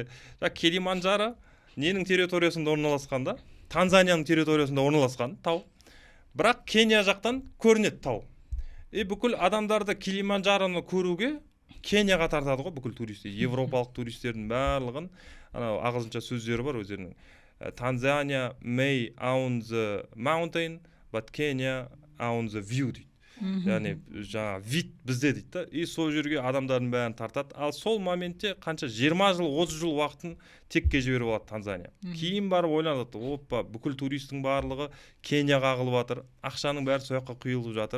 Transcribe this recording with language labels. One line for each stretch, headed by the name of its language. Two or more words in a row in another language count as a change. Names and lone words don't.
Kazakh: Килиманджаро ненің территориясында орналасқан да? Танзанияның территориясында орналасқан тау. Бірақ Кения жақтан көрінеді тау. Бүкіл адамдарды Килиманджароны көруге Кенияға тартады ғой бүкіл туристер. Европалық туристердің барлығын, ағылшынша сөздері бар өздерінің.
English: Tanzania may own the mountain, but Kenya owns the view дейді.
Kazakh: Яғни жаңа вид бізде дейді. Сол жерге адамдардың бәрін тартады. Ал сол моментте қанша 20 жыл, 30 жыл уақытын текке жіберіп алады Танзания. Кейін барып ойланады, оппа, бүкіл туристің барлығы Кенияға ағылып жатыр, ақшаның бәрі сол жаққа құйылып жатыр.